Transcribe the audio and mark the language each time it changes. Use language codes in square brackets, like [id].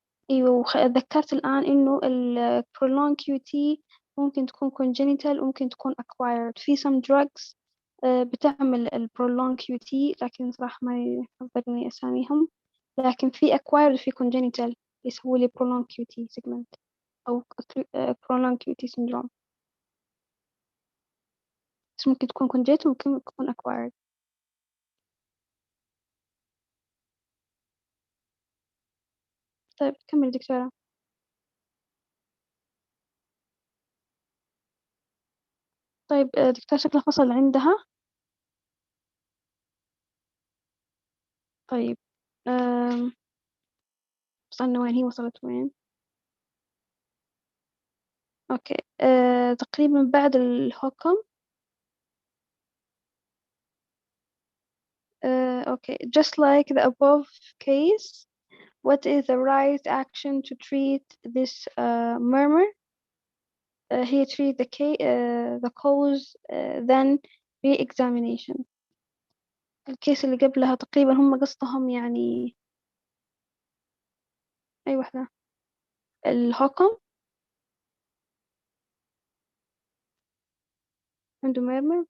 [ar] أيوة، ذكرت الآن إنه ال prolonged QT ممكن تكون congenital وممكن تكون acquired. في some drugs بتعمل ال prolonged QT، لكن صراحة ما يحضرني أساميهم. لكن في acquired وفي congenital يسوي لي prolonged QT segment أو prolonged QT syndrome. بس ممكن تكون congenital وممكن تكون acquired. طيب كمل دكتورة. طيب دكتورة شكله فصل عندها. طيب وصلنا وين؟ هي وصلت وين؟ أوكي. تقريبا بعد الهوكم. [en] okay, just like the above case, what is the right action to treat this murmur? He treat the cause, then re-examination. [ar] الكيس اللي قبلها تقريبا هم قصدهم يعني أي واحدة؟ الهوكم عنده murmur.